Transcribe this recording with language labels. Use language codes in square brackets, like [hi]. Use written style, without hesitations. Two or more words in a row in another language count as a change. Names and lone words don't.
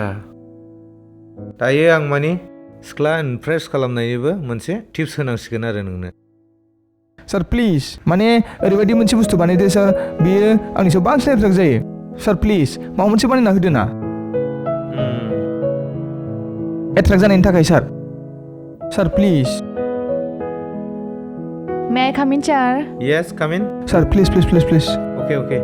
[brx] दायो आं माने सिख्ला इमप्रेस खालामनायनिबो मोनसे टिप्स होनांसिगोन आरो नोंनो। [en] sir please [brx] माने ओरैबायदि मोनसे बुस्थु बानायदो सार बेयो आंनि सायाव बांसिन एट्राक्ट जायो [en] sir please [brx] माबा मोनसे बानायना होदो ना एट्राक्ट जानायनि थाखाय [en] sir please May I come in, sir? Yes, come in. sir please Okay.